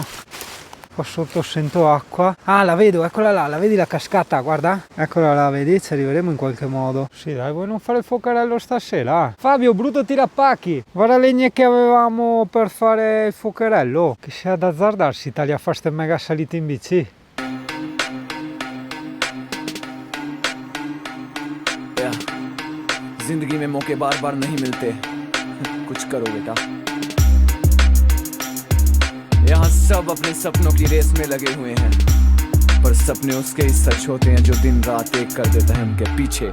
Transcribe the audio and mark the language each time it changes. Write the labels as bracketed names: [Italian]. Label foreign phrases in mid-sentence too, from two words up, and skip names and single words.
[Italian] Qua sotto sento acqua. Ah, la vedo, eccola là, la vedi la cascata, guarda. Eccola là, vedi, ci arriveremo in qualche modo. Sì, dai, vuoi non fare il focherello stasera? Fabio, brutto tirapacchi. Guarda le legne che avevamo per fare il focherello. Che sia da azzardarsi, Italia fa ste mega salite in bici. [Hindi] जिंदगी में मौके बार बार नहीं मिलते, कुछ करो बेटा। यहाँ सब अपने सपनों की रेस में लगे हुए हैं, पर सपने उसके ही सच होते हैं जो दिन रात एक कर देता है उनके पीछे।